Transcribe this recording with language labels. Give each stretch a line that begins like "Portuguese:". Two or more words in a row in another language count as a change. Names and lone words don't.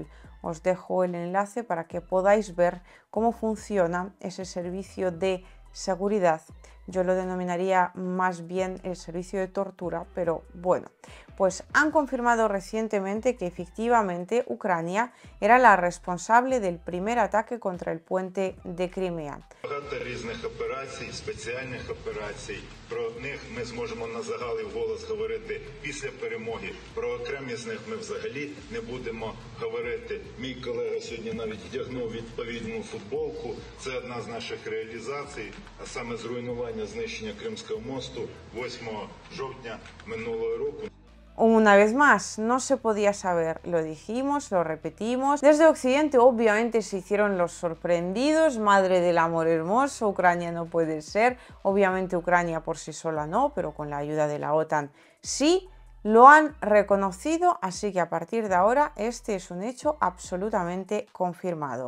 Spanish: Os dejo el enlace para que podáis ver cómo funciona ese servicio de seguridad. Yo lo denominaría más bien el servicio de tortura, pero bueno, pues han confirmado recientemente que efectivamente Ucrania era la responsable del primer ataque contra el puente de Crimea.
Ukrainian: Багато різних операцій, спеціальних операцій. Про них ми зможемо на загал і вголос говорити після перемоги. Про окремі з них ми взагалі не будемо говорити. Мій колега сьогодні навіть вдягнув відповідну футболку. Це одна з наших реалізацій, а саме зруйнування, знищення Кримського мосту 8 жовтня минулого року.
Spanish: Una vez más, no se podía saber, lo dijimos, lo repetimos. Desde Occidente obviamente se hicieron los sorprendidos, madre del amor hermoso, Ucrania no puede ser, obviamente Ucrania por sí sola no, pero con la ayuda de la OTAN sí. Lo han reconocido, así que a partir de ahora este es un hecho absolutamente confirmado.